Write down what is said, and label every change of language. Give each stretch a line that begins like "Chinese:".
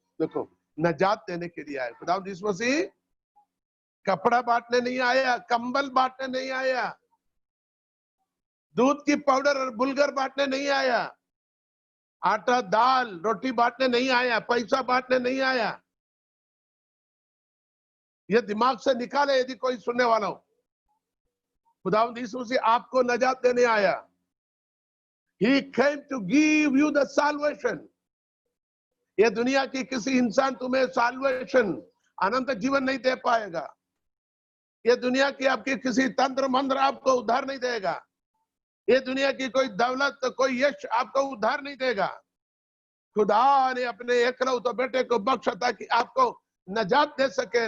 Hindi: देखो, नजात देने के लिए आया खुदावंद यीशु मसीह। कपड़ा बांटने नहीं आया, कंबल बांटने नहीं आया, दूध की पाउडर और बुलगर बांटने नहीं आया, आटा दाल रोटी बांटने नहीं आया, पैसा बांटने नहीं आया। ये दिमाग से निकाले यदि कोई सुनने वाला हो। खुदावंद यीशु मसीह आपको नजात देने आया।
English: He came to give you the salvation.
Hindi: ये दुनिया की किसी इंसान तुम्हें salvation, अनंत जीवन नहीं दे पाएगा। ये दुनिया की आपकी किसी तंत्र मंत्र आपको उद्धार नहीं देगा। ये दुनिया की कोई दौलत, कोई यश आपको उद्धार नहीं देगा। खुदा ने अपने एकलौते बेटे को बख्शा ताकि आपको नजात दे सके।